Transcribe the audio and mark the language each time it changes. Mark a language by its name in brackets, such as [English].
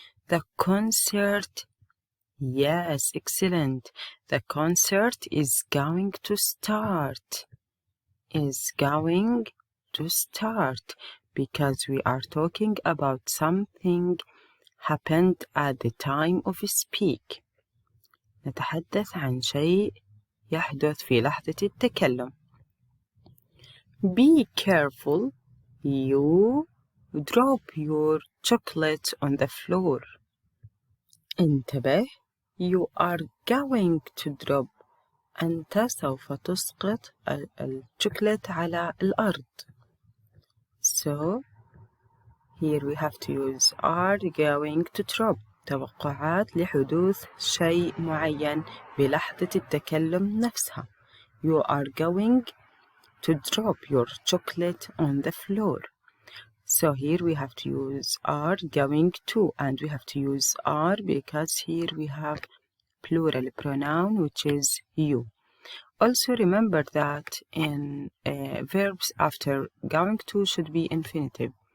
[English] The concert, yes, excellent. The concert is going to start. Is going to start because we are talking about something happened at the time of speak. [Arabic] نتحدث عن شيء يحدث في لحظة التكلم. [English] Be careful, you drop your chocolate on the floor. [Arabic] انتبه, [English] you are going to drop. [Arabic] أنت سوف تسقط الشوكولاتة على الأرض. [English] So here we have to use are going to drop. [Arabic] توقعات لحدوث شيء معين بلحظة التكلم نفسها. [English] You are going to drop your chocolate on the floor. So here we have to use are going to, and we have to use are because here we have plural pronoun, which is you. Also remember that in verbs after going to should be infinitive.